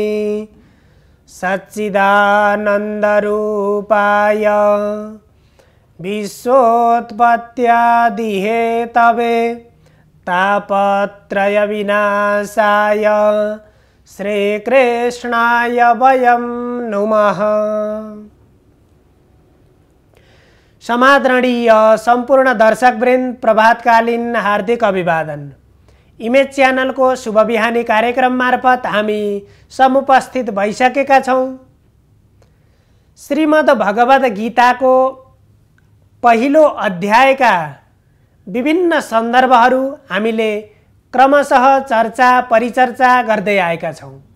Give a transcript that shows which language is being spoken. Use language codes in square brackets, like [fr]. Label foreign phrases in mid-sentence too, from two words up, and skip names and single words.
[sa] सच्चिदानन्दरूपाय विश्वोत्पत्त्यादिहेतवे तापत्रयविनाशाय श्रीकृष्णाय वयं नुमः। [ne] समादरणीय संपूर्ण दर्शकवृन्द, प्रभातकालीन हार्दिक अभिवादन। इमेज च्यानल को शुभ बिहानी कार्यक्रम मार्फत हामी समुपस्थित भइसकेका छौं। श्रीमद् भगवद गीता को पहिलो अध्यायका विभिन्न सन्दर्भहरू हामीले क्रमशः चर्चा परिचर्चा गर्दै आएका छौं।